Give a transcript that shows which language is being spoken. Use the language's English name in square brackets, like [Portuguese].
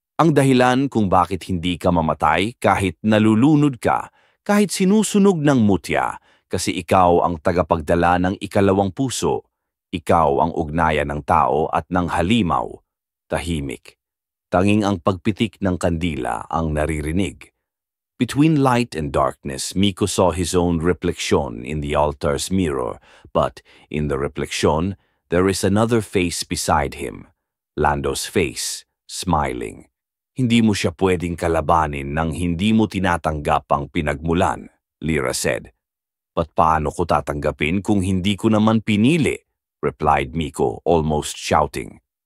[Filipino] Ang dahilan kung bakit hindi ka mamatay kahit nalulunod ka, kahit sinusunog ng mutya, kasi ikaw ang tagapagdala ng ikalawang puso. Ikaw ang ugnayan ng tao at ng halimaw." Tahimik. Tanging ang pagpitik ng kandila ang naririnig. [English] Between light and darkness, Miko saw his own reflection in the altar's mirror, but in the reflection, there is another face beside him. Lando's face, smiling. [Filipino] "Hindi mo siya pwedeng kalabanin nang hindi mo tinatanggap ang pinagmulan," [English] Lyra said. [Filipino] "But paano ko tatanggapin kung hindi ko naman pinili?" [English] replied Miko, almost shouting.